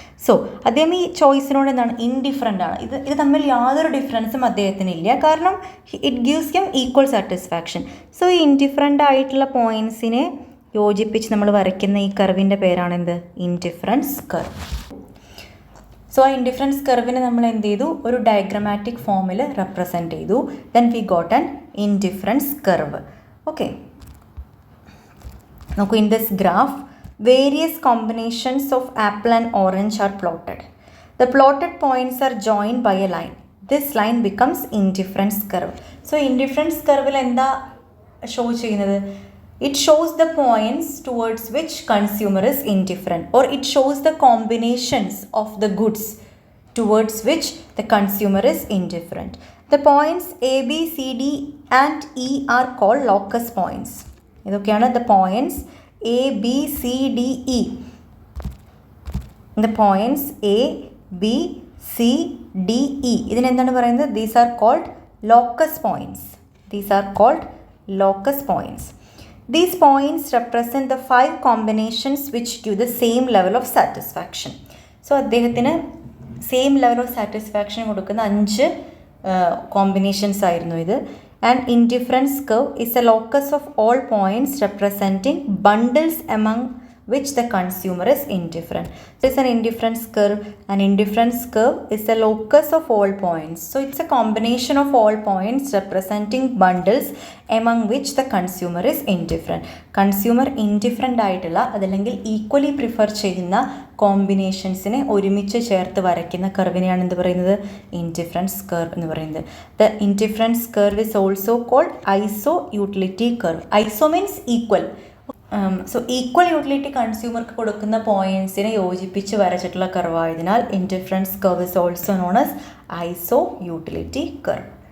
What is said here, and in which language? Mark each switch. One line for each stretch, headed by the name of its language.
Malayalam: So അദ്ദേഹം ഈ ചോയ്സിനോട് എന്താണ്, ഇൻഡിഫറൻ്റ് ആണ്. ഇത് തമ്മിൽ യാതൊരു ഡിഫറൻസും അദ്ദേഹത്തിനില്ല, കാരണം
English: It gives him equal satisfaction.
Malayalam: So ഈ ഇൻഡിഫറൻ്റ് ആയിട്ടുള്ള പോയിൻറ്റ്സിനെ യോജിപ്പിച്ച് നമ്മൾ വരയ്ക്കുന്ന ഈ കർവിൻ്റെ പേരാണെന്ത്, ഇൻഡിഫറൻസ് കർവ്. സോ ആ ഇൻഡിഫറൻസ് കർവിനെ നമ്മൾ എന്ത് ചെയ്തു, ഒരു ഡയഗ്രമാറ്റിക് ഫോമിൽ റെപ്രസെൻറ്റ് ചെയ്തു.
English: Then we got an indifference curve. Okay, നോക്കൂ, in this graph various combinations of apple and orange are plotted. The plotted points are joined by a line. This line becomes indifference curve. So indifference curve
Malayalam: il endha show cheyyunnathu,
English: it shows the points towards which consumer is indifferent, or it shows the combinations of the goods towards which the consumer is indifferent. The points A, B, C, D and E are called locus points. ഇതൊക്കെയാണ് the points A, B, C, D, E. The points A, B, C, D, E.
Malayalam: ഇതിനെന്താണ് പറയുന്നത്?
English: These are called locus points. These are called locus points. These points represent the 5 combinations which give the same level of satisfaction.
Malayalam: So അദ്ദേഹത്തിന് same level of satisfaction കൊടുക്കുന്ന 5 combinations ആയിരുന്നു ഇത്.
English: An indifference curve is a locus of all points representing bundles among which the consumer is indifferent. So it's an indifference curve. An indifference curve is a locus of all points. So it's a combination of all points representing bundles among which the consumer is indifferent.
Malayalam: Consumer indifferent ആയിട്ടുള്ള അതല്ലെങ്കിൽ equally prefer ചെയ്യുന്ന കോമ്പിനേഷൻസിനെ ഒരുമിച്ച് ചേർത്ത് വരയ്ക്കുന്ന കർവിനെയാണ് എന്ത് പറയുന്നത്, indifference curve എന്ന് പറയുന്നത്.
English: The indifference curve is also called iso utility curve. Iso means equal.
Malayalam: So equal utility കൺസ്യൂമർക്ക് കൊടുക്കുന്ന പോയിൻറ്റ്സിനെ യോജിപ്പിച്ച് വരച്ചിട്ടുള്ള കർവായതിനാൽ
English: Indifference curve is also known as iso utility curve.